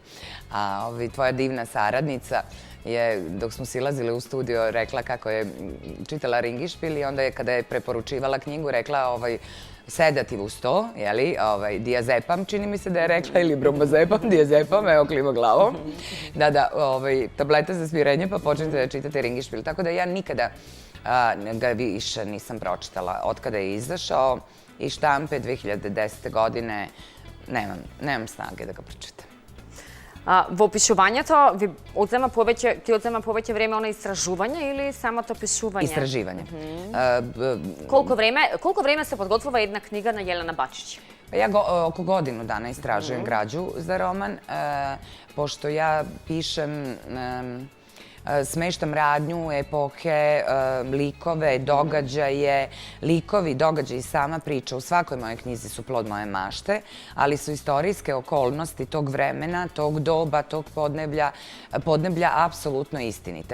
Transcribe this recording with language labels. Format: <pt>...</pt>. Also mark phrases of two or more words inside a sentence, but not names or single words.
<sr>Tvoja divna saradnica je, dok smo silazili u studio, rekla kako je čitala Ringišpil i onda je, kada je preporučivala knjigu, rekla sedativ uz to, diazepam, čini mi se da je rekla, ili brombazepam, diazepam, evo klima glavom. Da, tableta za smirenje, pa počnete da čitate Ringišpil. Tako da ja nikada ga više nisam pročitala. Od kada je izašao iz štampe 2010. godine, nemam snage da ga pročitam.</sr> <mk>V опишуването ти одзема повеќе време на истражување или само то пишување?</mk> <sr>Истраживање.</sr> <mk>Колку време се подготвува една книга на Јелена Бачиć?</mk> <sr>Ja oko godinu dana istražujem građu za roman, pošto ja pišem, smeštam radnju, epohe, likove, događaje. Likovi, događaji, sama priča u svakoj mojoj knjizi su plod moje mašte, ali su istorijske okolnosti tog vremena, tog doba, tog podneblja apsolutno istinite.</sr>